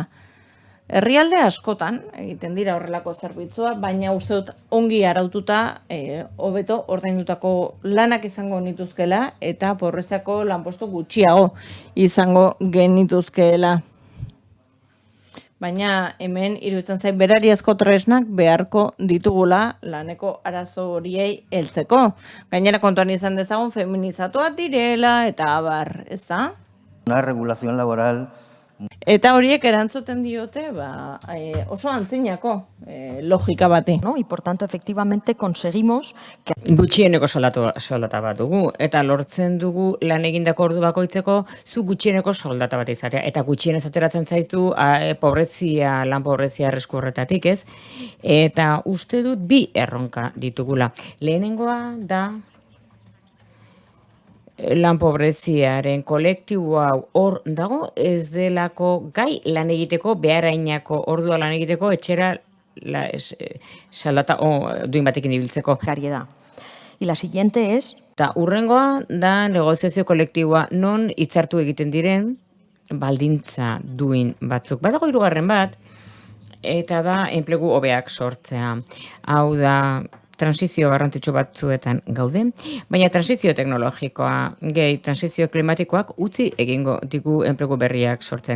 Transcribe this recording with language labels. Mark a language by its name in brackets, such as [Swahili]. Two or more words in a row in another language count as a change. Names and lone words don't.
[Basque] Herrialde askotan egiten dira horrelako zerbitzua, baina uste dut ongi araututa hobeto ordaindutako lanak izango nituzkela eta pobreziako lanpostu gutxiago izango genituzkeela. Baina hemen iruditzen zait berariazko tresnak beharko ditugula laneko arazo horiei heltzeko. Gainera kontuan izan dezagun feminizatuak direla eta abar, ez da? [Spanish] Una regulación laboral. [Basque] Eta horiek erantzuten diote oso antzinako logika bati. [Spanish] ¿no? Y por tanto, efectivamente, conseguimos que [Basque] Gutxieneko soldata bat dugu, eta lortzen dugu lan egindako ordu bakoitzeko zu gutxieneko soldata bat izatea. Eta gutxienez ateratzen zaitu pobrezia, lan pobrezia arrisku horretatik, ez? Eta uste dut bi erronka ditugula. Lehenengoa da lan pobreziaren kolektibo hau hor dago, ez delako gai lan egiteko, beharainako ordua lan egiteko, etxera soldata duin batekin ibiltzeko. [Spanish] precariedad. Y la siguiente es [Basque] Eta urrengoa da negoziazio kolektiboa non hitzartu egiten diren baldintza duin batzuk. Badago hirugarren bat, eta da enplegu hobeak sortzea. Hau da transizio garrantzitsu batzuetan gaude, baina transizio teknologikoa, transizio klimatikoak utzi egingo digu enplegu berriak sortzen.